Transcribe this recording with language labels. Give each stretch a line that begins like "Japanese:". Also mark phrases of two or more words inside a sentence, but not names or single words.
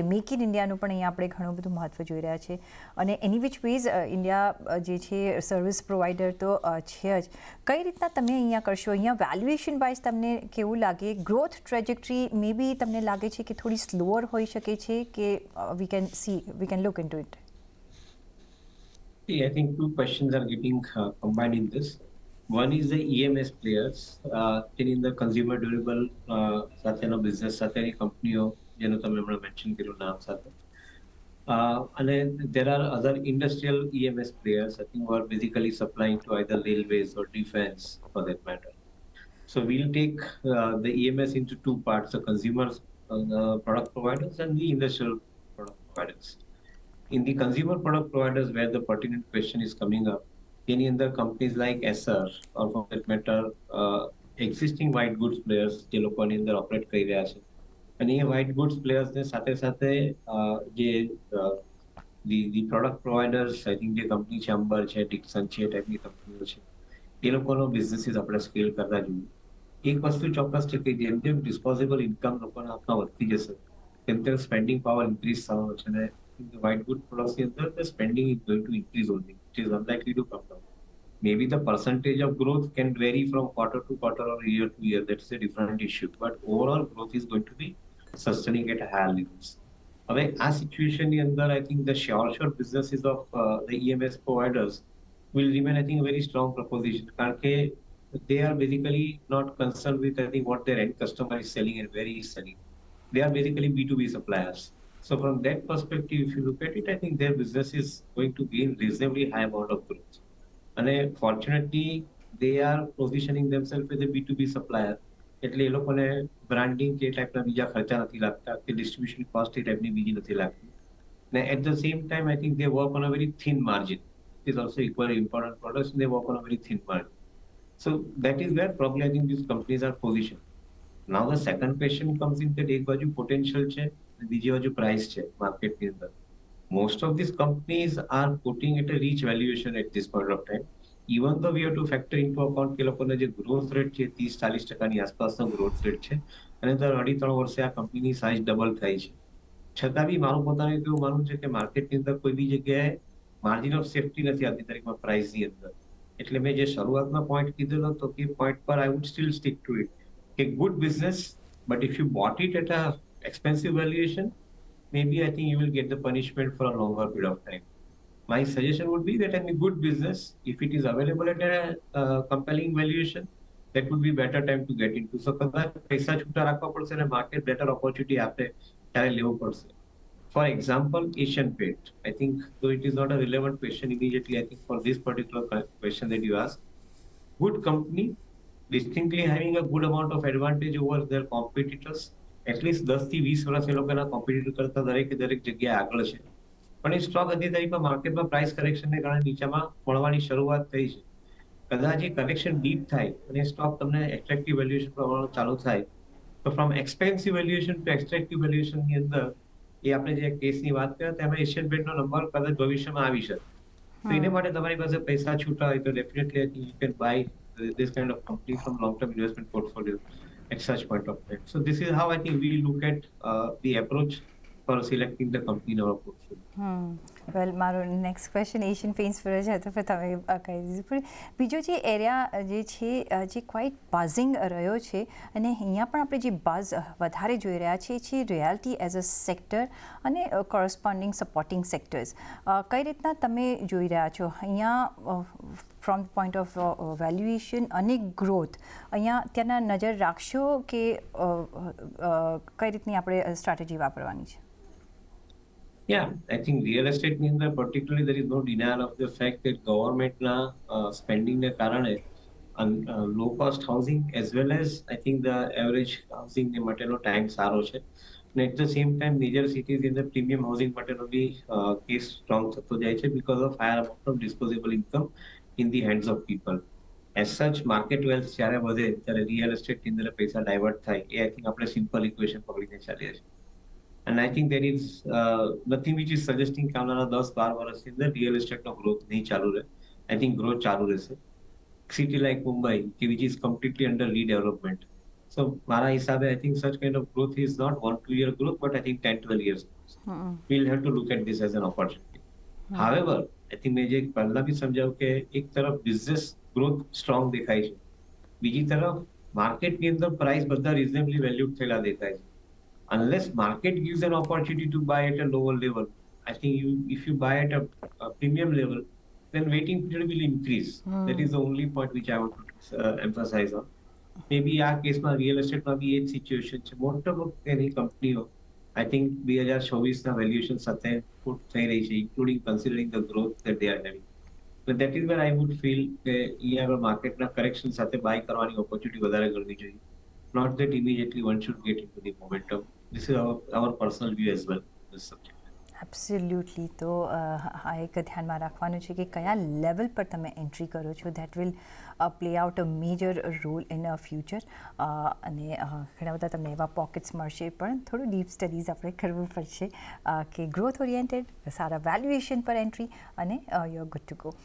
Gujarati: મેક ઇન ઇન્ડિયાનું પણ અહીંયા આપણે ઘણું બધું મહત્ત્વ જોઈ રહ્યા છે. અને
English: any which ways
Gujarati: ઇન્ડિયા જે છે
English: service provider
Gujarati: તો છે જ. કઈ રીતના તમે અહીંયા કરશો? અહીંયા
English: valuation wise
Gujarati: તમને કેવું લાગે?
English: growth trajectory may be
Gujarati: તમને લાગે છે કે થોડી સ્લોઅર હોઈ શકે છે કે
English: we can look into it? I think two questions are getting combined in this. One is the EMS players,
Gujarati: તેની અંદર
English: consumer durable
Gujarati: સાથેનો બિઝનેસ સાથેની કંપનીઓ જેનું તમે હમણાં મેન્શન કર્યું નામ સાથે.
English: And there are other industrial EMS players, I think, who are basically supplying to either railways or defense for that matter. So we'll take the EMS into two parts, the consumer product providers and the industrial product providers. In the consumer product providers, where the pertinent question is coming up, any other companies like Esser or for that matter, existing white goods players,
Gujarati: જે લોકોની અંદર ઓપરેટ કરી રહ્યા છે. અને એ
English: white goods players
Gujarati: ને સાથે સાથે જે
English: the product providers, I think
Gujarati: જે કંપની છે અંબર છે, ડિક્સન છે, ટાઈપની કંપનીઓ છે, એ લોકોનો બિઝનેસીસ આપણે સ્કેલ કરતા જોઈએ. એક વસ્તુ ચોક્કસ છે કે જેમ જેમ
English: disposable income
Gujarati: લોકોના હાથમાં વધતી જશે તેમ તેમ
English: spending power increase
Gujarati: થવાનો છે.
English: અને white good productsની અંદર the spending is going to increase only. It is unlikely to come down. Maybe the percentage of growth can vary from quarter to quarter or year to year. That's a different issue. But overall growth is going to be sustaining at higher levels.
Gujarati: હવે આ સિચ્યુએશનની અંદર
English: I think the short businesses of the EMS providers will remain, I think, a very strong proposition.
Gujarati: કારણ કે
English: they are basically not concerned with, I think, what their end customer is selling and where he is selling. They are basically B2B suppliers. So from that perspective, if you look at it, I think their business is going to gain reasonably high amount of growth. And fortunately, they are positioning themselves as a B2B supplier.
Gujarati: એટલે એ લોકોને બ્રાન્ડિંગ કે ટાઈપના બીજા ખર્ચા નથી લાગતા, કે
English: distribution cost
Gujarati: એ ટાઈપની બીજી નથી લાગતી.
English: અને at the same time I think they work on a very thin margin. It is also equally important products, and they work on a very thin margin. So that is where probably I think these companies are positioned. Now the second question comes in that
Gujarati: એક બાજુ potential છે અને બીજી બાજુ price છે માર્કેટની અંદર.
English: Most of these companies are putting at a reach valuation at this point of time. Even though we have to factor into account
Gujarati: કે લોકોનો જે
English: growth rate
Gujarati: છે 30-40% આસપાસનો
English: growth rate
Gujarati: છે અને દર 2.5-3 વર્ષે આ કંપનીની
English: size double
Gujarati: થાય છે. છતાં બી મારું પોતાનું એવું માનવું છે કે માર્કેટની અંદર કોઈ બી જગ્યાએ
English: margin of safety
Gujarati: નથી આવતી તારીખમાં પ્રાઇસની અંદર. એટલે મેં જે શરૂઆતમાં પોઈન્ટ કીધેલો હતો કે પોઈન્ટ પર
English: I would still stick to it કે good business, but if you bought it at an expensive valuation, maybe I think you will get the punishment for a longer period of time. My suggestion would be that any good business, if it is available at a compelling valuation, that would be better time to get into.
Gujarati: So કદાચ પૈસા છૂટા રાખવા પડશે અને માર્કેટ
English: better opportunity
Gujarati: આપે ત્યારે લેવું પડશે.
English: For example, Asian Paint. I think, though it is not a relevant question immediately, I think for this particular question that you asked, good company, distinctly having a good amount of advantage over their competitors.
Gujarati: એટલીસ્ટ 10-20 વર્ષ એ લોકોના કોમ્પિટિટર કરતા દરેક જગ્યાએ આગળ છે. પણ એ સ્ટોક હજી તારીખમાં માર્કેટમાં
English: price correction
Gujarati: કારણે નીચામાં મળવાની શરૂઆત થઈ છે. કદાચ એ કરેક્શન ડીપ થાય અને સ્ટોક તમને
English: attractive valuation
Gujarati: પ્રમાણે ચાલુ થાય તો
English: from expensive valuation to attractive valuation
Gujarati: અંદર એ આપણે જે કેસની વાત કર્યા તેમાં એશિયન પેન્ટનો નંબર કદાચ ભવિષ્યમાં આવી શકે. તો એને માટે તમારી પાસે પૈસા છૂટા હોય તો
English: definitely I think you can buy this kind of company from long-term investment portfolio at such point of time. So this is how I think we look at the approach for selecting the company in our portfolio.
Gujarati: વેલ મારો
English: next question
Gujarati: એશિયન પેઇન્ટ્સ પર જ હતો, પણ તમે કહી દીધું. પણ બીજો જે એરિયા જે છે જે
English: quite buzzing
Gujarati: રહ્યો છે, અને અહીંયા પણ આપણે જે બઝ વધારે જોઈ રહ્યા છીએ છે
English: realty as a sector
Gujarati: અને
English: corresponding supporting sectors.
Gujarati: કઈ રીતના તમે જોઈ રહ્યા છો અહીંયા
English: from point of valuation
Gujarati: અને ગ્રોથ? અહીંયા ત્યાંના નજર રાખશો કે કઈ રીતની આપણે સ્ટ્રેટેજી વાપરવાની છે?
English: Yeah, I think real estate
Gujarati: ની અંદર
English: particularly there is no denial of the fact that government ના spending
Gujarati: ને કારણે
English: low cost housing as well as I think the average housing
Gujarati: ને માટેનો ટાઈમ સારો છે.
English: અને at the same time major cities in the premium housing
Gujarati: માટેનો બી કેસ સ્ટ્રોંગ થતો જાય છે
English: because of higher amount of disposable income in the hands of people. As such market wealth
Gujarati: જ્યારે વધે ત્યારે
English: real estate
Gujarati: ની અંદર પૈસા ડાયવર્ટ થાય એ
English: I think
Gujarati: આપણે
English: simple equation
Gujarati: પકડીને ચાલીએ છીએ.
English: And I think there is nothing which is suggesting
Gujarati: કે આવનારા 10-12 વર્ષની અંદર
English: real estate
Gujarati: ગ્રોથ નહીં ચાલુ રહે.
English: I think growth
Gujarati: ચાલુ રહેશે.
English: City like Mumbai, which is completely under redevelopment. So
Gujarati: મારા હિસાબે
English: I think such kind of growth is not 1-2 year growth, but I think 10-12 years. We'll have to look at this as an opportunity. However, I think
Gujarati: મેં જે પહેલા બી સમજાવ્યું કે એક તરફ
English: business growth
Gujarati: સ્ટ્રોંગ દેખાય છે, બીજી તરફ માર્કેટની અંદર પ્રાઇસ બધા
English: reasonably valued
Gujarati: થયેલા દેખાય છે.
English: Unless market gives an opportunity to buy at a lower level, I think if you buy at a premium level, then waiting period will increase. That is the only point which I want to emphasize on.
Gujarati: Maybe આ કેસમાં
English: real estate
Gujarati: બી એ જ સિચ્યુએશન છે. મોટાભાગની કંપનીઓ
English: I think
Gujarati: 2024ના વેલ્યુએશન સાથે પુટ થઈ રહી છે,
English: including considering the growth that they are having. But that is where I would feel
Gujarati: કે અહીંયા માર્કેટના કરેક્શન સાથે બાય કરવાની ઓપોર્ચ્યુનિટી વધારે કરવી જોઈએ.
English: Not that immediately one should get into the momentum. This is our personal view as well on this subject. એબ્સોલ્યુટલી.
Gujarati: તો આ એક ધ્યાનમાં રાખવાનું છે કે કયા લેવલ પર તમે એન્ટ્રી કરો છો,
English: that will play out a major role in a future.
Gujarati: અને ઘણા બધા તમને એવા પોકેટ્સ મળશે, પણ થોડું
English: deep studies
Gujarati: આપણે કરવું પડશે કે
English: growth oriented
Gujarati: સારા વેલ્યુએશન પર એન્ટ્રી અને
English: you are good to go.